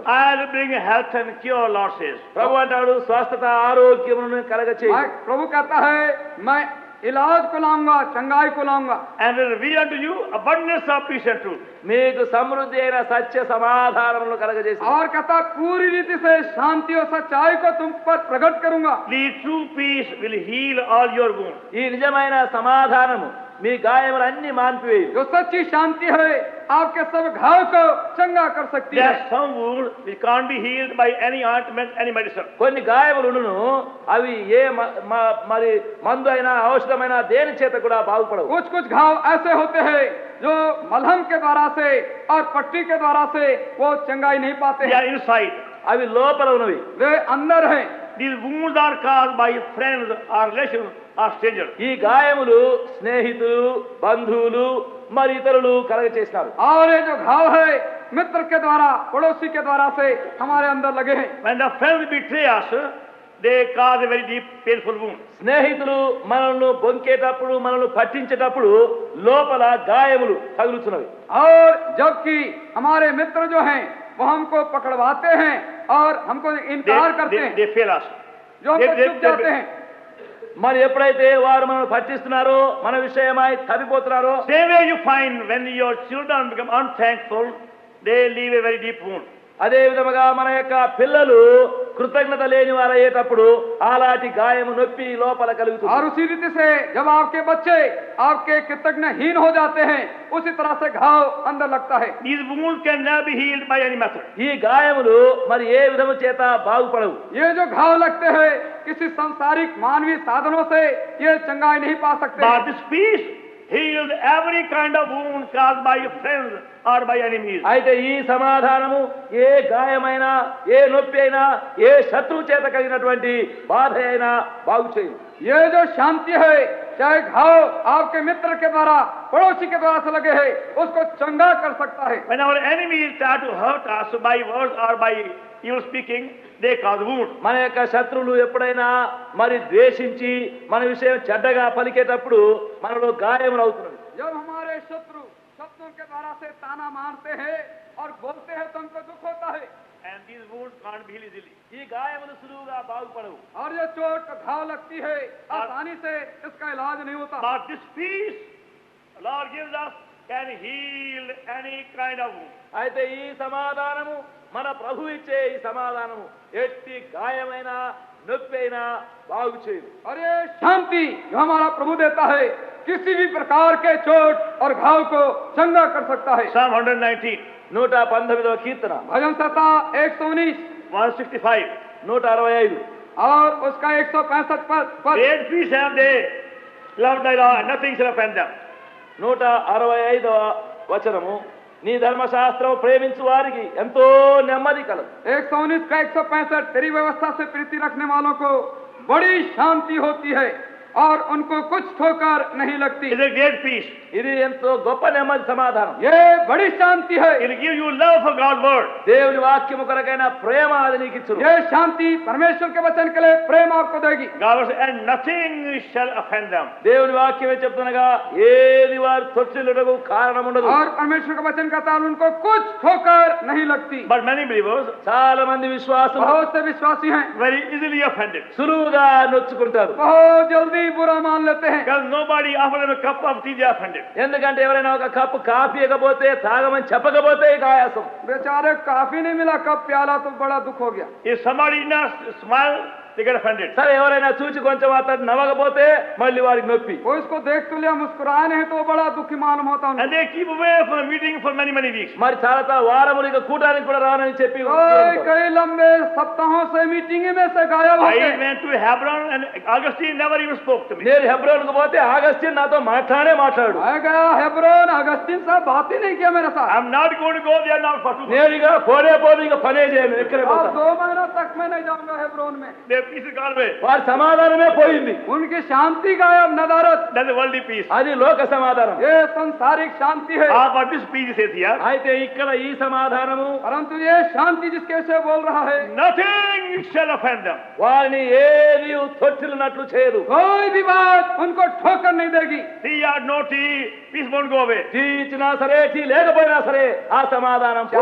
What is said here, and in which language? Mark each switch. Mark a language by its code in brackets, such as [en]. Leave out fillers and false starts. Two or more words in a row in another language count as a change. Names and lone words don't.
[en] I will bring health and cure, Lord says. [te] ప్రభు అంటాడు స్వస్థత ఆరోగ్యమును కలగచేయి. [hi] प्रभु कहता है मैं इलाज को लाऊंगा, चंगाई को लाऊंगा, [en] And will reveal unto you abundance of peace and truth. [te] మీకు సమృద్ధి అయిన సత్య సమాధానములను కలగజేసి [hi] और कहता पूरी रीति से शांति और सच्चाई को तुम पर प्रकट करूंगा। [en] The true peace will heal all your wounds. [te] ఈ నిజమైన సమాధానము మీ గాయములన్నీ మాన్పివేయు. [hi] जो सच्ची शांति है आपके सब घाव को चंगा कर सकती [en] There [hi] है. [en] are some wounds which can't be healed by any ointment, any medicine. [te] కొన్ని గాయములును అవి ఏ మరి మందు అయినా ఔషధమైనా దేని చేత కూడా బాగుపడవు. [hi] कुछ कुछ घाव ऐसे होते हैं जो मलहम के द्वारा से और पट्टी के द्वारा से वो चंगाई नहीं पाते [en] They [hi] हैं. [en] are inside. [te] అవి లోపల ఉన్నవి. [hi] वे अंदर हैं. [en] These wounds are caused by friends or relations or strangers. [te] ఈ గాయములు స్నేహితులు బంధువులు మరి ఇతరులు కలగచేసినారు. [hi] और ये जो घाव है मित्र के द्वारा पड़ोसी के द्वारा से हमारे अंदर लगे हैं. [en] When the friends betray us, they cause a very deep, painful wound. [te] స్నేహితులు మనల్ని బొంకేటప్పుడు మనల్ని పట్టించేటప్పుడు లోపల గాయములు తగులుతున్నవి. [hi] और जबकि हमारे मित्र जो हैं वो हमको पकड़वाते हैं और हमको इनकार करते हैं, [en] They fail us. [hi] जो हमको [en] they- [hi] चुप जाते हैं. [te] మరి ఎప్పుడైతే వారు మనల్ని పట్టిస్తున్నారో మన విషయమై తప్పిపోతున్నారో [en] Same way you find when your children become unthankful, they leave a very deep wound. [te] అదే విధముగా మన యొక్క పిల్లలు కృతజ్ఞత లేని వారు అయ్యేటప్పుడు అలాంటి గాయము నొప్పి లోపల [hi] और [te] కలుగుతుంది. [hi] उसी रीति से जब आपके बच्चे आपके कृतज्ञहीन हो जाते हैं उसी तरह से घाव अंदर लगता है. [en] These wounds can never be healed by any method. [te] ఈ గాయములు మరి ఏ విధము చేత బాగుపడవు. [hi] ये जो घाव लगते हैं किसी सांसारिक मानवीय साधनों से ये चंगाई नहीं पा सकते. [en] But this peace healed every kind of wound caused by friends or by enemies. [te] అయితే ఈ సమాధానము ఏ గాయమైనా ఏ నొప్పి అయినా ఏ శత్రువు చేత కలిగినటువంటి బాధ అయినా బాగు చేయు. [hi] ये जो शांति है चाहे घाव आपके मित्र के द्वारा पड़ोसी के द्वारा से लगे हैं उसको चंगा कर सकता है. [en] When our enemies try to hurt us by words or by evil speaking, they cause wounds. [te] మన యొక్క శత్రువులు ఎప్పుడైనా మరి ద్వేషించి మన విషయం చెడ్డగా పలికేటప్పుడు మనలో గాయములు అవుతున్నవి. [hi] जब हमारे शत्रु शब्दों के द्वारा से ताना मारते हैं और बोलते हैं तो हमको दुख होता है. [en] And these wounds can't be healed easily. [te] ఈ గాయములు సులువుగా బాగుపడవు. [hi] और ये चोट घाव लगती है आसानी से इसका इलाज नहीं होता. [en] But this peace the Lord gives us can heal any kind of wound. [te] అయితే ఈ సమాధానము మన ప్రభు ఇచ్చే ఈ సమాధానము ఎట్టి గాయమైనా నొప్పి అయినా బాగు చేయదు. [hi] और ये शांति जो हमारा प्रभु देता है किसी भी प्रकार के चोट और घाव को चंगा कर सकता है. [en] Psalm 119, [te] 119వ కీర్తన [hi] भजन संहिता 119 [en] 165. [te] 165 [hi] और उसका 165 पद. [en] Great peace have they, love thy law, and nothing shall offend them. [te] 165వ వచనము నీ ధర్మశాస్త్రం ప్రేమించు వారికి ఎంతో నెమ్మది కలదు. [hi] 119 का 165 तेरी व्यवस्था से प्रीति रखने वालों को बड़ी शांति होती है और उनको कुछ ठोकर नहीं लगती. [en] It's a great peace. [te] ఇది ఎంతో గొప్ప నెమ్మది సమాధానం. [hi] ये बड़ी शांति है. [en] It will give you love for God's word. [te] దేవుని వాక్యము కొరకైన ప్రేమ అది నీకు ఇచ్చును. [hi] ये शांति परमेश्वर के वचन के लिए प्रेम आपको देगी. [en] God will say, and nothing shall offend them. [te] దేవుని వాక్యమే చెప్తుండగా ఏది వారు తొట్టిల్లుటకు కారణం ఉండదు. [hi] और परमेश्वर का वचन कहता है उनको कुछ ठोकर नहीं लगती. [en] But many believers [te] చాలా మంది విశ్వాసులు [hi] बहुत से विश्वासी हैं [en] very easily offended. [te] సులువుగా నొచ్చుకుంటారు. [hi] बहुत जल्दी बुरा मान लेते हैं. [en] Because nobody offered them a cup of tea, they are offended. [te] ఎందుకంటే ఎవరైనా ఒక కప్పు కాఫీ ఇవ్వకపోతే తాగమని చెప్పకపోతే ఇక ఆయాసం. [hi] बेचारे काफी नहीं मिला कप प्याला तो बड़ा दुख हो गया. [en] If somebody did not smile, they get offended. [te] సరే ఎవరైనా చూచి కొంచెం అతను నవ్వకపోతే మళ్ళీ వారికి నొప్పి. [hi] कोई इसको देख तो लिया मुस्कुराए नहीं तो बड़ा दुखी मालूम होता उनको. [en] And they keep away from the meeting for many, many weeks. [te] మరి చాలా వారములు ఇక కూటానికి కూడా రానని చెప్పి [hi] कई लंबे सप्ताहों से मीटिंग में से गायब हो [en] I [hi] गए. [en] went to Hebron and Augustine never even spoke to me. [te] నేను హెబ్రోన్కు పోతే ఆగస్టిన్ నాతో మాట్లాడు. [hi] मैं गया हेब्रोन अगस्तीन साहब बात ही नहीं किया मेरे साथ. [en] I'm not going to go there now for 2 months. [te] నేను ఇక పోనే ఇక పనే చేయను ఎక్కడే [hi] अब [te] పోతా. [hi] 2 महीनों तक मैं नहीं जाऊंगा हेब्रोन में. [en] Their peace is gone away. [te] వారి సమాధానమే పోయింది. [hi] उनकी शांति गायब नदारत. [en] That's the worldly peace. [te] అది లోక సమాధానం. [hi] ये संसारिक शांति है. [en] But this peace says here, [te] అయితే ఇక్కడ ఈ సమాధానము [hi] परंतु ये शांति जिसके विषय बोल रहा है [en] nothing shall offend them. [te] వారిని ఏది తొట్టిల్లినట్లు చేయదు. [hi] कोई भी बात उनको ठोकर नहीं देगी. [en] Tea or no tea, peace won't go away. [te] టీ ఇచ్చినా సరే టీ లేకపోయినా సరే ఆ సమాధానం పోదు.